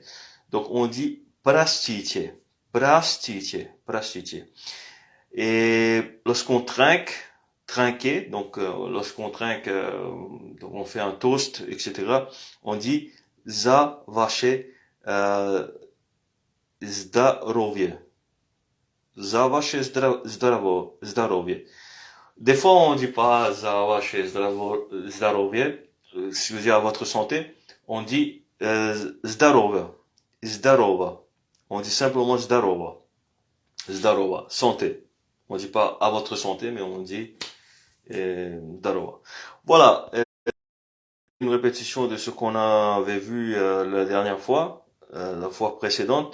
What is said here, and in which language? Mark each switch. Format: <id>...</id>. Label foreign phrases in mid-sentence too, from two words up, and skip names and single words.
<fr>Donc on dit</fr> <ru>простите, простите, простите.</ru> <fr>Et lorsqu'on trinque, trinquer, donc lorsqu'on trinque, donc on fait un toast, etc. On dit</fr> <ru>за ваше здоровье. За ваше здоровье.</ru> <fr>Des fois, on dit pas</fr> <ru>за ваше здоровье,</ru> <fr>si vous dites à votre santé, on dit</fr> <ru>здорово, здорово.</ru> <fr>On dit simplement</fr> <ru>здорово, здорово,</ru> <fr>santé. On dit pas à votre santé, mais on dit здорово. Voilà, une répétition de ce qu'on avait vu la dernière fois, la fois précédente.</fr>